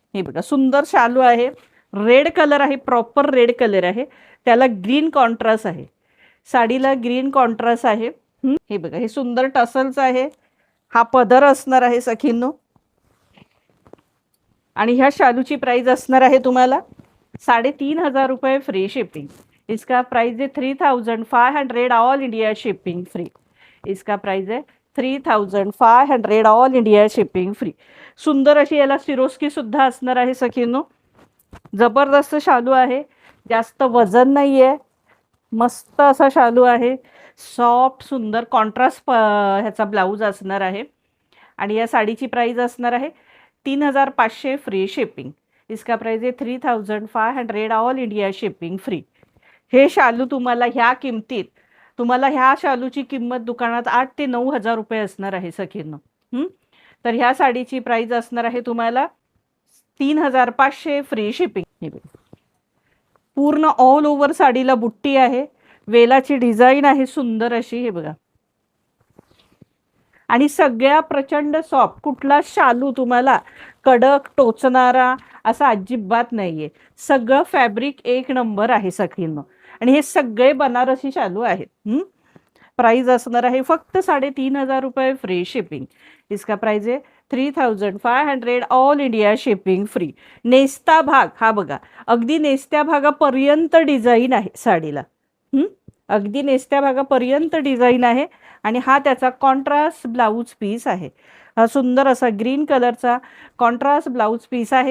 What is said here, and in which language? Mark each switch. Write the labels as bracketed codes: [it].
[mr] हे बघा सुंदर शालू आहे, रेड कलर आहे, प्रॉपर रेड कलर आहे, त्याला ग्रीन कॉन्ट्रास्ट आहे, साडीला ग्रीन कॉन्ट्रास्ट आहे। हे बघा हे सुंदर टसल्स आहे, हा पदर असणार आहे सखींनो। आणि ह्या शालूची प्राइस असणार आहे तुम्हाला 3500 रुपये फ्री शिपिंग। [hi] इसका प्राइस है 3500 ऑल इंडिया शिपिंग फ्री। इसका प्राइस है 3500 ऑल इंडिया शिपिंग फ्री। [mr] सुंदर अशी याला सिरोस्की सुद्धा असणार आहे सखींनो। जबरदस्त शालू आहे, जास्त वजन नाही आहे, मस्त असा शालू आहे, सॉफ्ट सुंदर कॉन्ट्रास्ट ह्याचा ब्लाऊज असणार आहे। आणि या साडीची प्राइस असणार आहे 3500 फ्री शिपिंग। [hi] इसका प्राइस है 3500 ऑल इंडिया शिपिंग फ्री। [mr] हे शालू तुम्हाला ह्या किमतीत, तुम्हाला ह्या शालूची किंमत दुकानात 8 ते 9000 रुपये असणार आहे सखींनो। तर ह्या साडीची प्राइस असणार आहे तुम्हाला 3500 फ्री शिपिंग। पूर्ण ऑल ओव्हर साडीला बुट्टी आहे, वेलाची डिझाईन आहे सुंदर अशी, हे बघा। आणि सगळ्या प्रचंड सॉफ्ट, कुठला शालू तुम्हाला कडक टोचणारा असा अजिबात नाहीये, सगळं फॅब्रिक एक नंबर आहे सखींनो। आणि हे सगळे बनारसी शालू आहेत। प्राइस असणार आहे फक्त 3500 रुपये फ्री शिपिंग। [hi] इसका प्राइस है 3500 ऑल इंडिया शिपिंग फ्री। [mr] नेस्ता भाग हा बघा, अगदी नेस्त्या भागापर्यंत डिझाईन आहे साडीला, अगदी नेस्त्या भागापर्यंत डिझाईन आहे। आणि हा त्याचा कॉन्ट्रास्ट ब्लाऊज पीस आहे, हा सुंदर असा ग्रीन कलरचा कॉन्ट्रास्ट ब्लाऊज पीस आहे।